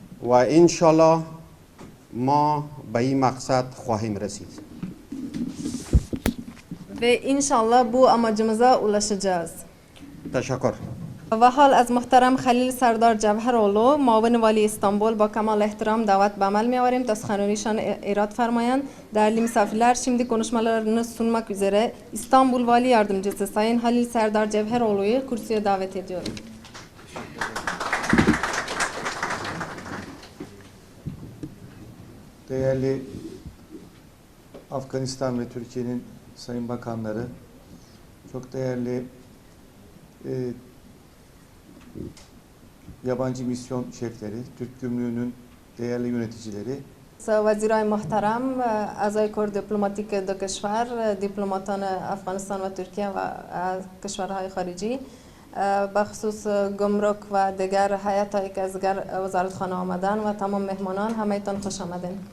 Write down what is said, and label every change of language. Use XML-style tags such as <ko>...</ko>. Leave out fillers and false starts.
<fa>و انشالله ما به این مقصد خواهیم رسید.</fa> <tr>Ve inşallah bu amacımıza ulaşacağız.</tr> <fa>تشکر. و حال از محترم خلیل سردار جوهرالو معاون والی استانبول با کمال احترام دعوت به عمل می‌آوریم تا سخنرانیشان ایراد فرمایند.</fa> <tr>Değerli misafirler, şimdi konuşmalarını sunmak üzere İstanbul Vali Yardımcısı Sayın Halil Serdar Cevheroğlu'yu kürsüye davet ediyorum. Değerli Afganistan ve Türkiye'nin sayın bakanları, çok değerli yabancı misyon şefleri, Türk Gümrüğü'nün değerli yöneticileri,</tr> <fa>وزیرای محترم، اعضای کور دیپلماتیک دو کشور، دیپلماتان افغانستان و ترکیه و کشورهای خارجی، بخصوص گمرک و دیگر هیئت‌هایی که از وزارتخانه آمدن و تمام مهمانان، همه‌تان خوش آمدین.</fa>